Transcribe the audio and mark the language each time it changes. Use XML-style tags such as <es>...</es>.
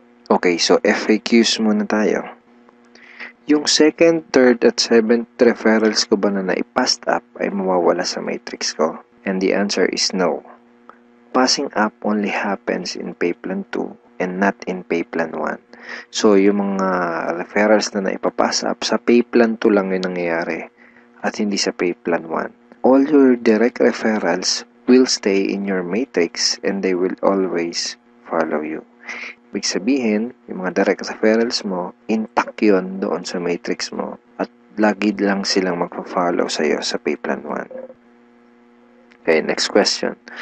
<tl>Okay, so FAQs muna tayo. Yung second, third, at seventh referrals ko ba na naipassed up ay mawawala sa matrix ko?</tl> <en>And the answer is no. Passing up only happens in pay plan 2 and not in pay plan 1.</en> <tl>So, yung mga referrals na naipapass up, sa pay plan 2 lang yung nangyayari at hindi sa pay plan 1.</tl> <en>All your direct referrals will stay in your matrix and they will always follow you.</en> <tl>Ibig sabihin, yung mga direct referrals mo, intact yun doon sa matrix mo at lagi lang silang magpa-follow sa'yo sa pay plan 1.</tl> <en>Okay, next question.</en>